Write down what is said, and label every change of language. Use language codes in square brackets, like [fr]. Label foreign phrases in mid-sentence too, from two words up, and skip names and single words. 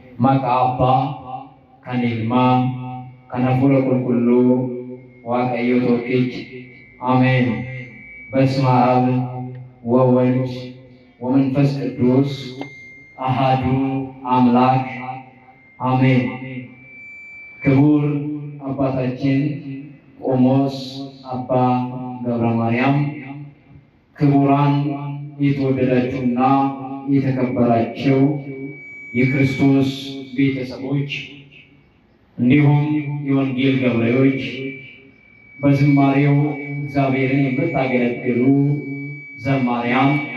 [om] maka Abbaa kan Ilmaa kan Hafuura Qulqulluu Waaqayyo tokkichi [gez] አሜን። በስመ አብ ወወልድ ወመንፈስ ቅዱስ አሐዱ አምላክ አሜን። [am] ክቡር አባታችን ቆሞስ አባ ገብረ ማርያም፣ ክቡራን የተወደዳችሁና የተከበራችሁ የክርስቶስ ቤተሰቦች እንዲሁም የወንጌል ገበሬዎች፣ በዝማሬው እግዚአብሔርን የምታገለግሉ ዘማሪያን፣